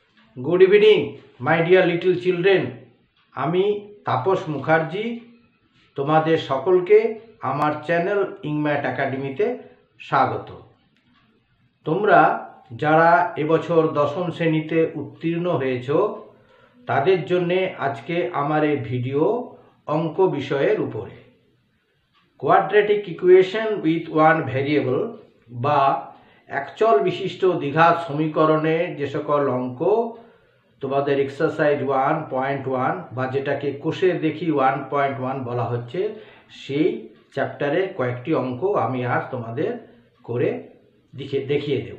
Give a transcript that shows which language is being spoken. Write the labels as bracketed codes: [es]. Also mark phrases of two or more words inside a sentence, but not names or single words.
[en] good evening my dear little children. [bn] আমি তাপস মুখার্জী তোমাদের সকলকে আমার চ্যানেল ইংম্যাট অ্যাকাডেমিতে স্বাগত। তোমরা যারা এবছর দশম শ্রেণীতে উত্তীর্ণ হয়েছ তাদের জন্য আজকে আমার এ ভিডিও অঙ্ক বিষয়ের উপরে। [en] quadratic equation with one variable [bn] বা একচল বিশিষ্ট দ্বিঘাত সমীকরণে যে সকল অঙ্ক তোমাদের এক্সারসাইজ 1.1 বা যেটাকে কোষে দেখি 1.1 বলা হচ্ছে সেই চ্যাপ্টারে কয়েকটি অঙ্ক আমি আজ তোমাদের করে দেখিয়ে দেব।